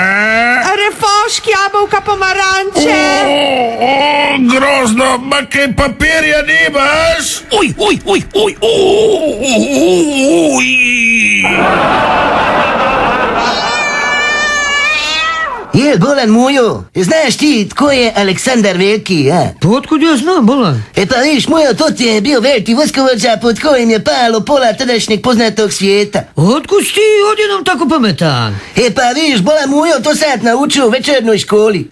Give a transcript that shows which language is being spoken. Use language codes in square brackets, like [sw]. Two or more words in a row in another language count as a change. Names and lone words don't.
[sl] refošk, jabolka, pomaranče. Grozno, ma kaj papirja nimaš? Uj. [bs] Je, bolan mujo, znaš ti, tko je Aleksandar Veliki, a? Pa otkud ja znam, bolan? E pa viš, mujo, to ti je bio veliki vojskovođa pod kojim je palo pola tadašnjeg poznatog svijeta. Otkud si ti odjednom tako pametan? E pa viš, bolan mujo, to sad naučio u večernoj školi.